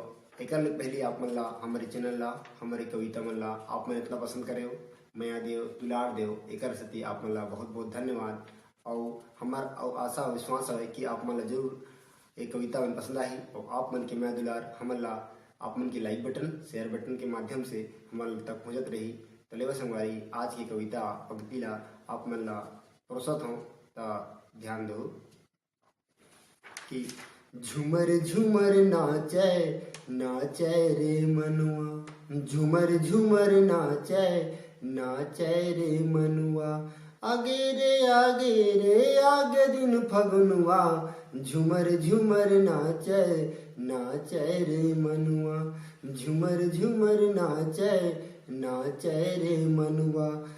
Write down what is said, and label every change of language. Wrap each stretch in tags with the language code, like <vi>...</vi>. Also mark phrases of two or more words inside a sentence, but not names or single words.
<hne>एक पहले आप मन ला हमारे चैनल ला हमारे कविता मन ला आप मन इतना पसंद करे हो, माया देव दुलार देव एक सती आप मन ला बहुत बहुत धन्यवाद। और हमार आशा और विश्वास है कि आप मन ला जरूर एक कविता मन पसंद आई और आप मन के माया दुलार हमन ला आप मन के लाइक बटन शेयर बटन के माध्यम से हमारे तक पहुँचत रही। तो लेवा संगवारी आज की कविता पंक्ति ला आप मन ला परोसत हूँ तो ध्यान दो कि झूमर झूमर नाचे नाचे रे मनुआ, झूमर झूमर नाचे नाचे रे मनुआ, आगे रे आगे दिन फगुनवा, झूमर झूमर नाचे नाचे रे मनुआ, झूमर झूमर नाचे नाचे रे मनुआ,</hne>